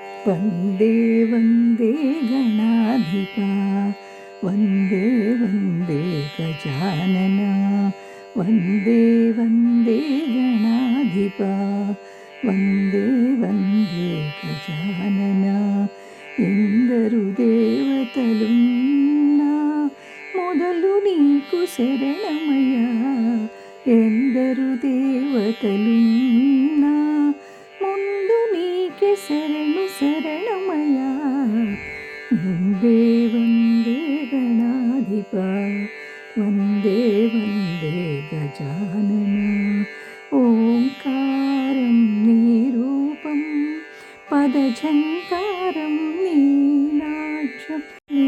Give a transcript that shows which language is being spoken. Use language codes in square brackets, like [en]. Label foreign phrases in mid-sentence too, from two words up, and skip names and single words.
[sa] वन्दे वन्दे गणाधिपा वन्दे वन्दे गजानना वन्दे वन्दे गणाधिपा वन्दे वन्दे गजानना [te] ఎందరు దేవతలున్నా మొదలు నీకు శరణమయ్యా ఎందరు దేవతలున్నా ముందు నీకే శరణు శరణమయ్యా [sa] వందే వందే గణాధిప వందే వందే గజానన [te] ఓంకారం నీ రూపం పదఝంకారం నీ నాట్యం